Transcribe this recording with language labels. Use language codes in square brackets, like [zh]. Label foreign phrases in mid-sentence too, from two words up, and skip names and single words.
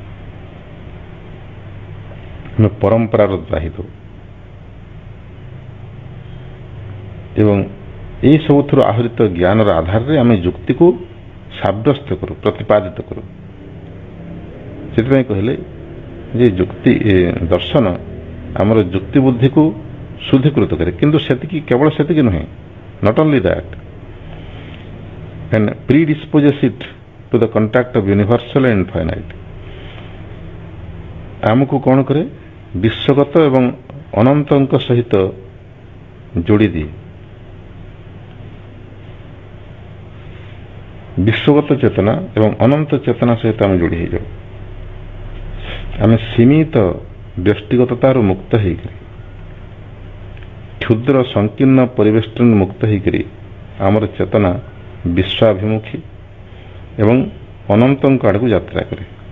[or] ଆମେ ପରମ୍ପରାର ଦାହୀ ଦେଉ ଏବଂ ଏହି ସବୁଥିରୁ ଆହୃତ ଜ୍ଞାନର ଆଧାରରେ ଆମେ ଯୁକ୍ତିକୁ ସାବ୍ୟସ୍ତ କରୁ, ପ୍ରତିପାଦିତ କରୁ। ସେଥିପାଇଁ କହିଲେ ଯେ ଯୁକ୍ତି ଦର୍ଶନ ଆମର ଯୁକ୍ତି ବୁଦ୍ଧିକୁ ଶୁଦ୍ଧୀକୃତ କରେ, କିନ୍ତୁ ସେତିକି କେବଳ ସେତିକି ନୁହେଁ, [en] not only that, and predisposes it to the contact of universal and infinite। [or] ଆମକୁ କ'ଣ କରେ? ବିଶ୍ୱଗତ ଏବଂ ଅନନ୍ତଙ୍କ ସହିତ ଯୋଡ଼ି ଦିଏ। ବିଶ୍ୱଗତ ଚେତନା ଏବଂ ଅନନ୍ତ ଚେତନା ସହିତ ଆମେ ଯୋଡ଼ି ହେଇଯାଉ। ଆମେ ସୀମିତ ବ୍ୟକ୍ତିଗତତାରୁ ମୁକ୍ତ ହେଇକରି, କ୍ଷୁଦ୍ର ସଂକୀର୍ଣ୍ଣ ପରିବେଷ୍ଟନରୁ ମୁକ୍ତ ହେଇକରି ଆମର ଚେତନା ବିଶ୍ୱାଭିମୁଖୀ ଏବଂ ଅନନ୍ତଙ୍କ ଆଡ଼କୁ ଯାତ୍ରା କରେ।